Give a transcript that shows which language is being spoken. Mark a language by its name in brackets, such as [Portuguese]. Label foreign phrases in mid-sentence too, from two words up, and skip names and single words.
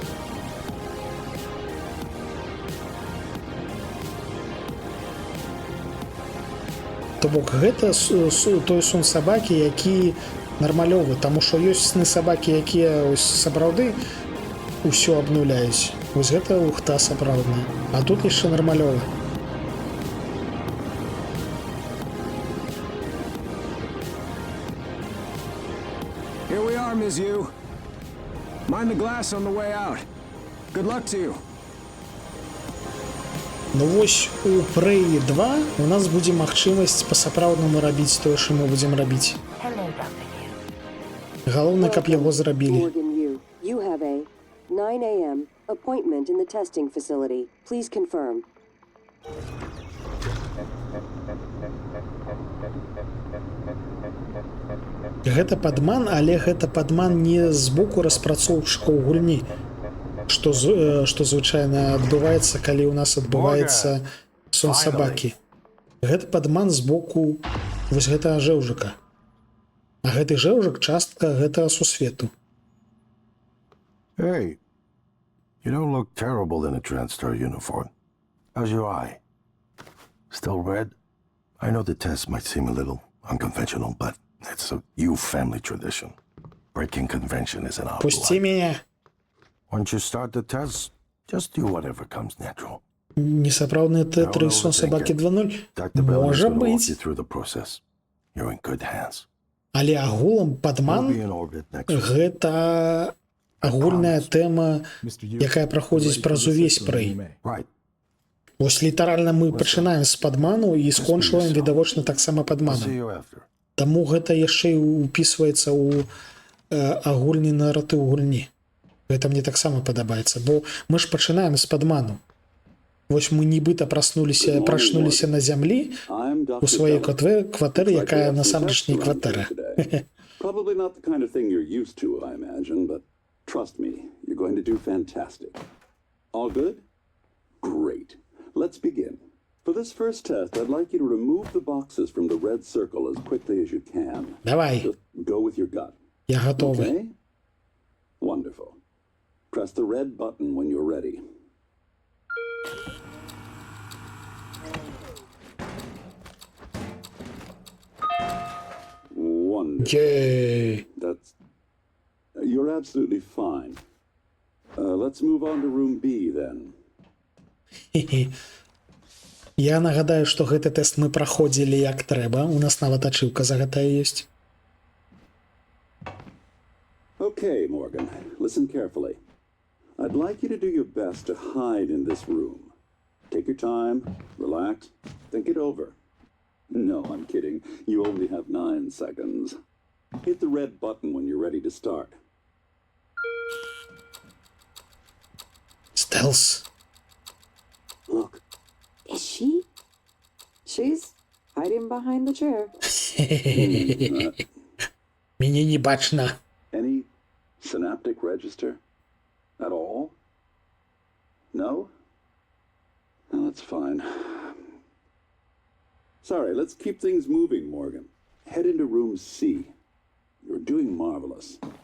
[Belarusian] То бок гэта той сон сабакі, які нармалёвы, таму што ёсць сны сабакі, якія сапраўды ўсё абнуляюць. Вось гэта ухта сапраўдная. А тут яшчэ нармалёва. [English] Here we are, Ms. Yu. Mind the glass on the way out. Good luck to you. [Belarusian] Ну вось у Prey 2 у нас будзе магчымасць па-сапраўднаму рабіць тое, што мы будзем рабіць. Галоўнае, каб яго зрабілі. [English] Morgan Yu, you have a 9 a.m. appointment in the testing facility. Please confirm. [Belarusian] Гэта падман, але гэта падман не з боку распрацоўшчыкаў гульні, што звычайна адбываецца, калі ў нас адбываецца сон сабакі. Гэта падман з боку вось гэтага жэўжыка. А гэты жэўжык частка гэтага сусвету. [English] Hey, you don't look terrible in a TranStar uniform. How's your eye? Still red? I know the test might seem a little unconventional, but it's a Yu family tradition. Breaking convention is an our [Belarusian] Пусці мяне. [English] Once you start the test, just do whatever comes natural. [Belarusian] Несапраўдны Т3 сон сабакі 2.0? [English] Dr. Bell is [Belarusian] Можа [English] going to walk [Belarusian] быць. [English] you through the process. You're in good hands. [Belarusian] Але агулам [English] We'll [Belarusian] падман [English] be in orbit next week. [Belarusian] гэта агульная тэма, якая праходзіць праз увесь Prey. [English] Right. [Belarusian] Вось літаральна мы пачынаем з падману і скончваем відавочна таксама [English] See [Belarusian] падманам. [English] you after. [Belarusian] Таму гэта яшчэ і ўпісваецца ў агульны наратыў гульні. Гэта мне таксама падабаецца, бо мы ж пачынаем з падману. Вось мы нібыта прачнуліся на зямлі у сваёй кватэры, якая насамрэч не кватэра. [English] Probably not the kind of thing you're used to, I imagine, but trust me, you're going to do fantastic. All good? Great. Let's begin. For this first test, I'd like you to remove the boxes from the red circle as quickly as you can. [Belarusian] Давай, [English] Just go with your gut. [Belarusian] я гатовы. [English] Okay? Wonderful. Press the red button when you're ready. Wonderful. Єй. That's... You're absolutely fine. Let's move on to room B, then. [Belarusian] Я нагадаю, што гэты тэст мы праходзілі як трэба. У нас нават ачыўка за гэтае ёсць. [English] Okay, Morgan, listen carefully. I'd like you to do your best to hide in this room. Take your time, relax, think it over. No, I'm kidding. You only have 9 seconds. Hit the red button when you're ready to start. [Belarusian] Стелс. [English] Look, is she? She's hiding behind the chair. [Belarusian] Мяне не бачна. [English] Any synaptic register? At all? No? No, that's fine. Sorry, let's keep things moving, Morgan. Head into room C. You're doing marvelous.